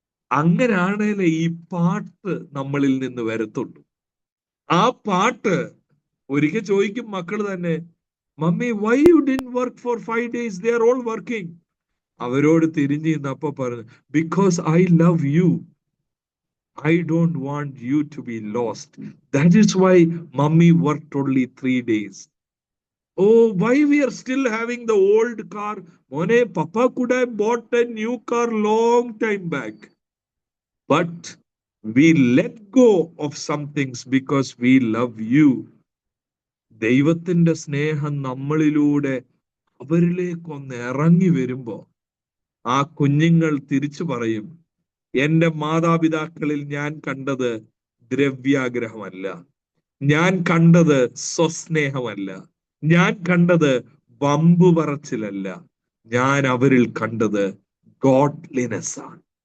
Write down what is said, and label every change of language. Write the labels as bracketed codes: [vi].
[ml] അങ്ങനെയാണേലേ ഈ പാട്ട് നമ്മളിൽ നിന്ന് വരത്തുള്ളൂ. ആ പാട്ട് ഒരിക്കൽ ചോദിക്കും മക്കൾ തന്നെ, [en] Mummy why you didn't work for 5 days? They are all working. [ml] അവരോട് തിരിഞ്ഞു നിന്നപ്പോ പറഞ്ഞു, [en] Because I love you. I don't want you to be lost. That is why mommy worked only 3 days. Oh, why we are still having the old car? Mone, Papa could have bought a new car long time back. But we let go of some things because we love you. [ml] ദൈവത്തിന്റെ സ്നേഹം നമ്മളിലൂടെ അവരിലേക്കൊന്ന് ഇറങ്ങി വരുമ്പോ ആ കുഞ്ഞുങ്ങൾ തിരിച്ചു പറയും, എന്റെ മാതാപിതാക്കളിൽ ഞാൻ കണ്ടത് ദ്രവ്യാഗ്രഹമല്ല, ഞാൻ കണ്ടത് സ്വസ്നേഹമല്ല, ഞാൻ കണ്ടത് വമ്പു പറച്ചിലല്ല, ഞാൻ അവരിൽ കണ്ടത് ഗോഡ്ലിനെസ് ആണ്.